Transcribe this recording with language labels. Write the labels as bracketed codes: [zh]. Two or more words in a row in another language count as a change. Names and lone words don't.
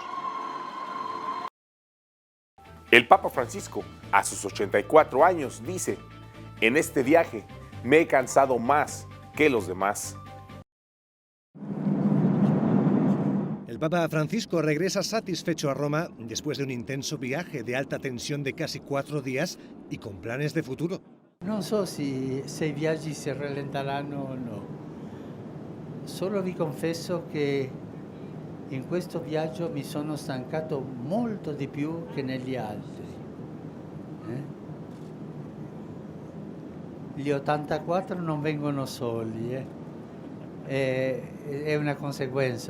[es] El Papa Francisco, a sus 84 años, dice: en este viaje me he cansado más que los demás. El Papa Francisco regresa satisfecho a Roma después de un intenso viaje de alta tensión de casi 4 días y con planes de futuro. [it] Non so se i viaggi si rallenteranno o no. Solo vi confesso che in questo viaggio mi sono stancato molto di più che negli altri. Gli 84 non vengono soli, è una conseguenza.